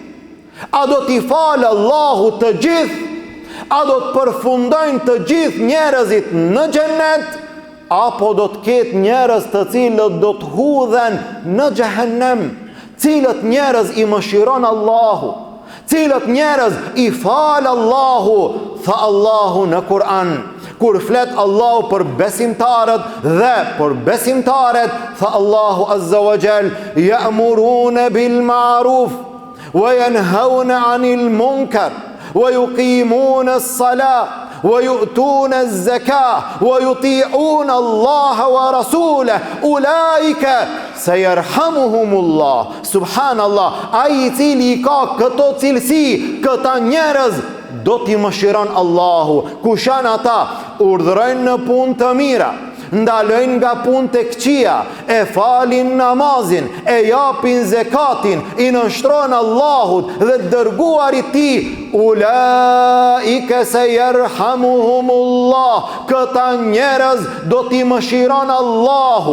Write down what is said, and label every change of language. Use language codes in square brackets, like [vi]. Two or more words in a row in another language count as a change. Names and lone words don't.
[sq] A do t'i fal Allahu të gjithë? A do të përfundojnë të gjithë njerëzit në xhennet, apo do të ketë njerëz të cilët do të hudhen në xhehenem? Cilët njerëz i mëshiron Allahu? Cilët njerëz i fal Allahu? Tha Allahu në Kur'an, kur flet Allahu për besimtarët dhe për besimtaret, tha Allahu [ar] عز وجل: يأمرون بالمعروف وينهون عن المنكر ويقيمون الصلاة ويؤتون الزكاة ويطيعون الله ورسوله أولئك سيرحمهم الله. [sq] Subhanallah, ai i cili ka këto cilësi, këta njerëz, do t'i mëshiron Allahu. Kush janë ata? Urdhërojnë në punë të mira, ndalojnë nga punë të këqija, e falin namazin, e japin zekatin, i nënshtrojnë Allahut dhe dërguarit ti, [ar] أولئك سيرحمهم الله, [sq] këta njerëz do t'i mëshiron Allahu.